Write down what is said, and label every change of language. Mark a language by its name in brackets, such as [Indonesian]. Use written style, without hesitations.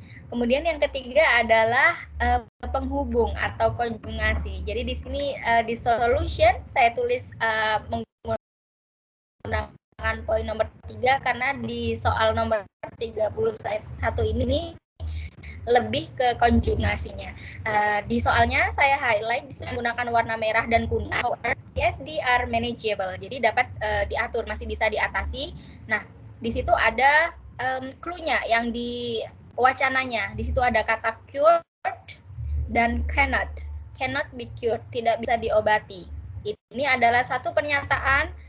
[Indonesian] Kemudian yang ketiga adalah penghubung atau konjugasi. Jadi di sini di solution saya tulis menggunakan poin nomor 3 karena di soal nomor 31 ini lebih ke konjugasinya. Di soalnya saya highlight menggunakan warna merah dan kuning. [English] However, PSD are manageable. [Indonesian] Jadi dapat diatur, masih bisa diatasi. Nah, di situ ada clue-nya yang di wacananya. Di situ ada kata cured dan cannot. [English] Cannot be cured, [Indonesian] tidak bisa diobati. Ini adalah satu pernyataan.